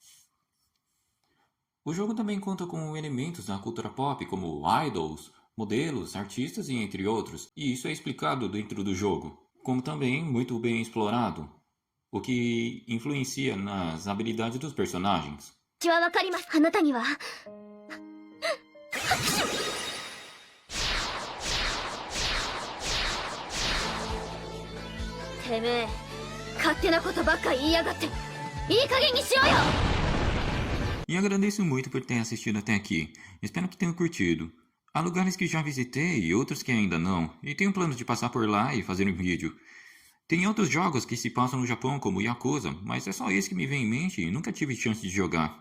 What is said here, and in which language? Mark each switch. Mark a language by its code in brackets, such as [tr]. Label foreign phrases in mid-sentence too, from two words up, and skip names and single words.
[pt] O jogo também conta com elementos da cultura pop como idols, modelos, artistas e entre outros, e isso é explicado dentro do jogo, como também muito bem explorado, o que influencia nas habilidades dos personagens. [ja] 気はわかります。あなたにはてめえ勝手なことばっか言いやがっていい加減にしろよ [pt] E agradeço muito por ter assistido até aqui. Espero que tenham curtido. Há lugares que já visitei e outros que ainda não, e tenho planos de passar por lá e fazer um vídeo. Tem outros jogos que se passam no Japão, como Yakuza, mas é só esse que me vem em mente e nunca tive chance de jogar.